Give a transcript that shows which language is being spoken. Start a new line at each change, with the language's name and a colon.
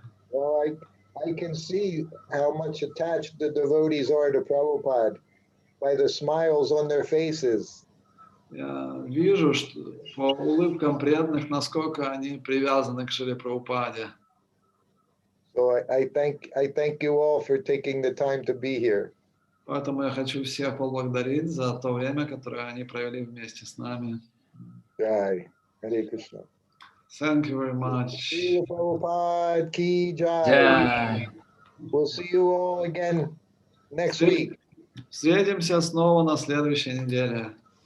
English: Well, I can see how much attached the devotees are to Prabhupada by the smiles on their faces.
Russian: Я вижу, что по улыбкам преданных, насколько они привязаны к Шриле Прабхупаде.
English: So I thank you all for taking the time to be here.
Russian: Поэтому я хочу всех поблагодарить за то время, которое они провели вместе с нами.
English: Jai. Hare Krishna. Thank you very much. Srila Prabhupada ki jai. Jai. We'll see you all again next week.
Russian: Встретимся снова на следующей неделе.